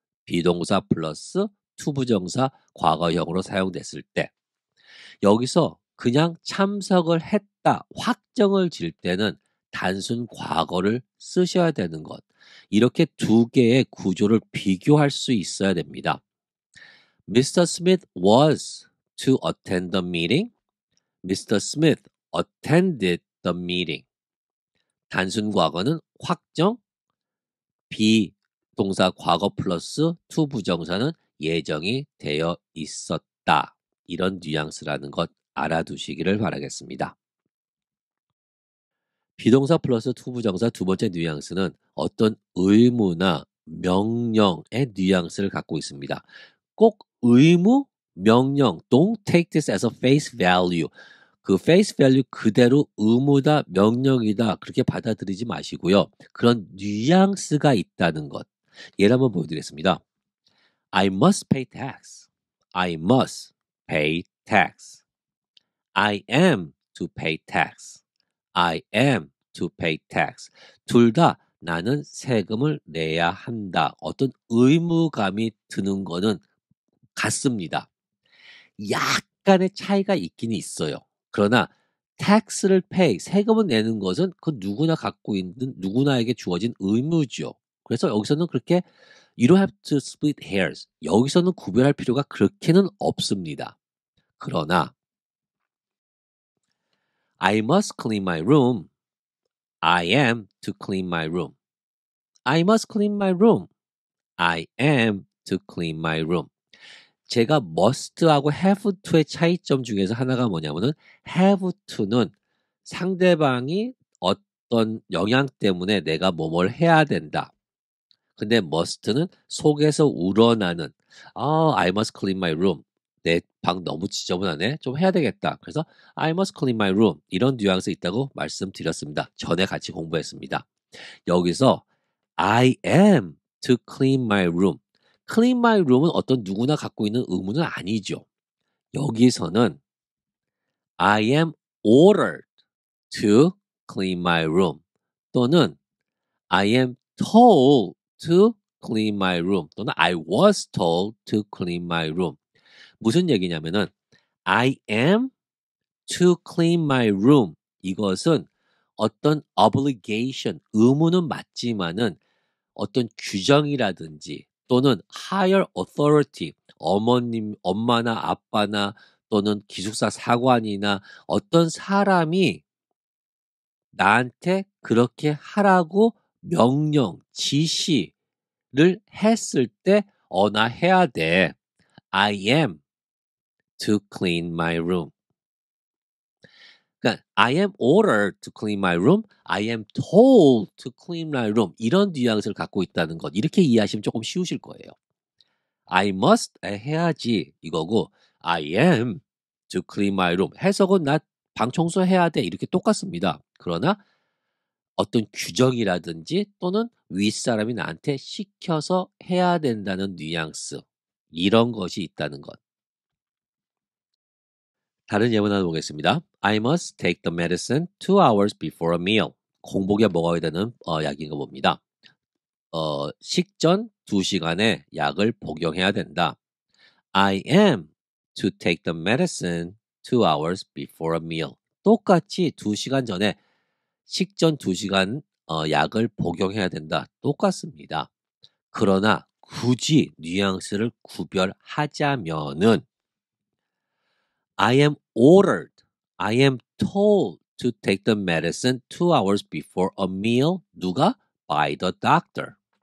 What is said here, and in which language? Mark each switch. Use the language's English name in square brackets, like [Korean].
[Korean] 비동사 플러스 투부정사 과거형으로 사용됐을 때 여기서 그냥 참석을 했다 확정을 질 때는 단순 과거를 쓰셔야 되는 것. 이렇게 두 개의 구조를 비교할 수 있어야 됩니다. [English] Mr. Smith was to attend the meeting. Mr. Smith attended the meeting. [Korean] 단순 과거는 확정, 비동사 과거 플러스 to 부정사는 예정이 되어 있었다. 이런 뉘앙스라는 것 알아두시기를 바라겠습니다. 비동사 플러스 to 부정사 두 번째 뉘앙스는 어떤 의무나 명령의 뉘앙스를 갖고 있습니다. 꼭 의무, 명령, [English] don't take this as a face value. [Korean] 그 face value 그대로 의무다, 명령이다 그렇게 받아들이지 마시고요. 그런 뉘앙스가 있다는 것. 예를 한번 보여드리겠습니다. [English] I must pay tax. I must pay tax. I am to pay tax. I am to pay tax. [Korean] 둘 다 나는 세금을 내야 한다. 어떤 의무감이 드는 거는 같습니다. 약간의 차이가 있긴 있어요. 그러나 tax를 pay, 세금을 내는 것은 그 누구나 갖고 있는 누구나에게 주어진 의무죠. 그래서 여기서는 그렇게 [English] you don't have to split hairs. [Korean] 여기서는 구별할 필요가 그렇게는 없습니다. [English] 그러나 I must clean my room. I am to clean my room. I must clean my room. I am to clean my room. [Korean] 제가 must하고 have to의 차이점 중에서 하나가 뭐냐면은 have to는 상대방이 어떤 영향 때문에 내가 뭐뭘 해야 된다. 근데 must는 속에서 우러나는 [English] I must clean my room. [Korean] 내 방 너무 지저분하네. 좀 해야 되겠다. [English] 그래서 I must clean my room. [Korean] 이런 뉘앙스 있다고 말씀드렸습니다. 전에 같이 공부했습니다. [English] 여기서 I am to clean my room. clean my room은 [Korean] 어떤 누구나 갖고 있는 의무는 아니죠. 여기서는 [English] I am ordered to clean my room 또는 I am told to clean my room 또는 I was told to clean my room. [Korean] 무슨 얘기냐면은 [English] I am to clean my room. [Korean] 이것은 어떤 obligation, 의무는 맞지만은 어떤 규정이라든지 또는 higher authority, 어머님, 엄마나 아빠나 또는 기숙사 사관이나 어떤 사람이 나한테 그렇게 하라고 명령, 지시를 했을 때, 나 해야 돼. [English] I am to clean my room. [Korean] 그러니까 [English] I am ordered to clean my room. I am told to clean my room. [Korean] 이런 뉘앙스를 갖고 있다는 것. 이렇게 이해하시면 조금 쉬우실 거예요. [English] I must [Korean] 해야지 이거고 [English] I am to clean my room. [Korean] 해석은 나 방 청소해야 돼. 이렇게 똑같습니다. 그러나 어떤 규정이라든지 또는 윗사람이 나한테 시켜서 해야 된다는 뉘앙스. 이런 것이 있다는 것. 다른 예문 하나 보겠습니다. [English] I must take the medicine 2 hours before a meal. [Korean] 공복에 먹어야 되는 약인 거 봅니다. 식전 2시간에 약을 복용해야 된다. [English] I am to take the medicine 2 hours before a meal. [Korean] 똑같이 2시간 전에 식전 2시간 약을 복용해야 된다. 똑같습니다. 그러나 굳이 뉘앙스를 구별하자면은 [English] I am ordered, I am told to take the medicine 2 hours before a meal. [Korean] 누가? [English] By the doctor.